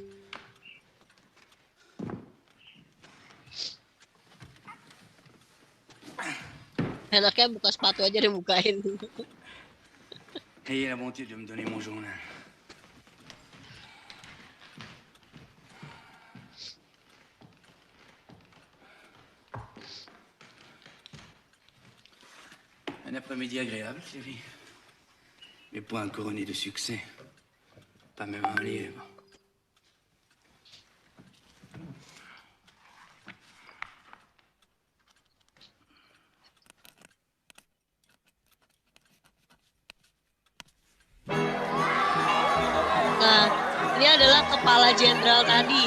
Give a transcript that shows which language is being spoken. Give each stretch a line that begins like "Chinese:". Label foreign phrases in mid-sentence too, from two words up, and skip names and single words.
Indonesian: Enaknya buka sepatu aja dibukain.
French: Ayez la bonté de me donner mon journal. Un après-midi agréable, chérie. Mais point couronné de succès. Pas même un lièvre.
Indonesian: Nah, ini adalah kepala jenderal tadi.